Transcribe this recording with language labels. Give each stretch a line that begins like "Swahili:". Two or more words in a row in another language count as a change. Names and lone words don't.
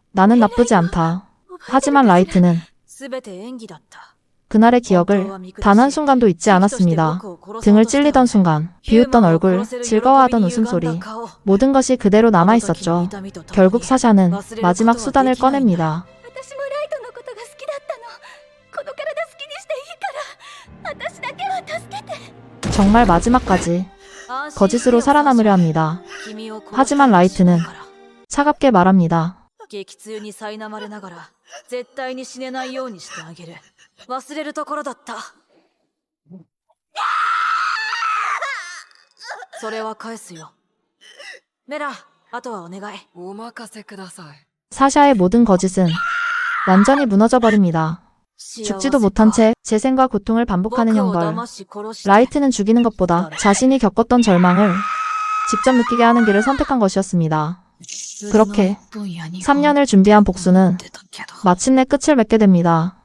Korean: 나는 나쁘지 않다. 하지만 라이트는 그날의 기억을 단 한순간도 잊지 않았습니다. 등을 찔리던 순간, 비웃던 얼굴, 즐거워하던 웃음소리, 모든 것이 그대로 남아있었죠. 결국 사샤는 마지막 수단을 꺼냅니다.
Japanese: 私もライトのことが好きだったの。この体好きにしていいから私だけは助けて。
Korean: 정말 마지막까지 거짓으로 살아남으려 합니다. 하지만 라이트는 차갑게 말합니다.
Japanese: 激痛に苛まれながら絶対に死ねないようにしてあげる。忘れるところだった。それは返すよ。メラ、あとはお願い。お任せください。
Korean: 사샤의 모든 거짓은 완전히 무너져 버립니다. 죽지도 못한 채 재생과 고통을 반복하는 형벌. 라이트는 죽이는 것보다 자신이 겪었던 절망을 직접 느끼게 하는 길을 선택한 것이었습니다. 그렇게 3년을 준비한 복수는 마침내 끝을 맺게 됩니다.